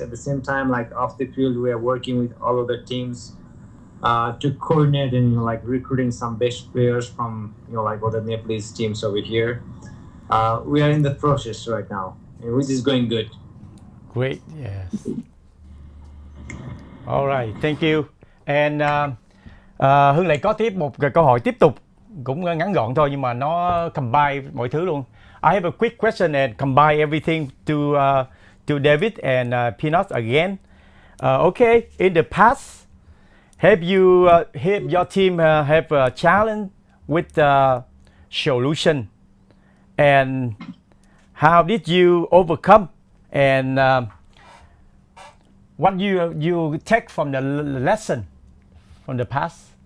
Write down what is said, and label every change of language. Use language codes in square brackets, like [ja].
[en] At the same time, off the field, we are working with all other teams to coordinate and recruiting some best players from other Nepalese teams over here. We are in the process right now, which is going good. Great, yes. All right, thank you. [vi] And Hưng lại có tiếp một câu hỏi tiếp tục, cũng ngắn gọn thôi nhưng mà nó combine mọi thứ luôn. [en] I have a quick question and combine everything to David and Peanuts again. Okay, in the past, have your team have a challenge with the solution, and how did you overcome, and what you take from the lesson from the past?